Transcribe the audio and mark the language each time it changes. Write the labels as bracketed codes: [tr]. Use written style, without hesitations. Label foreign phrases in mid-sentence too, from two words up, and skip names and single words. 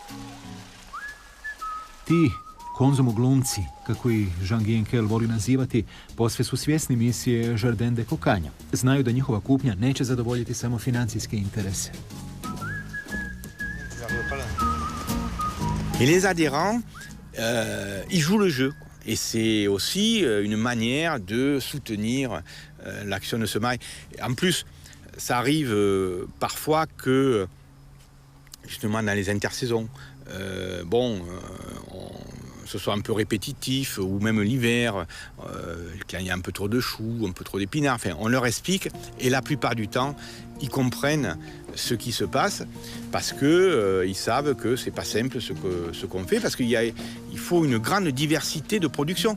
[hr] Ti konzumoglumci, kako ih Jean-Guy Henkel voli nazivati, posve su svjesni misije Jardin de Cocagne. Znaju da njihova kupnja neće zadovoljiti samo financijske interese. [fr] Et les adhérents, ils jouent le jeu. Et c'est aussi une manière de soutenir l'action de ce mail. En plus, ça arrive parfois que, justement, dans les intersaisons, ce soit un peu répétitif, ou même l'hiver, quand il y a un peu trop de choux, un peu trop d'épinards, enfin, on leur explique, et la plupart du temps, ils comprennent ce qui se passe, parce que ils savent que c'est pas simple ce qu'on fait, parce qu'il faut une grande diversité de production.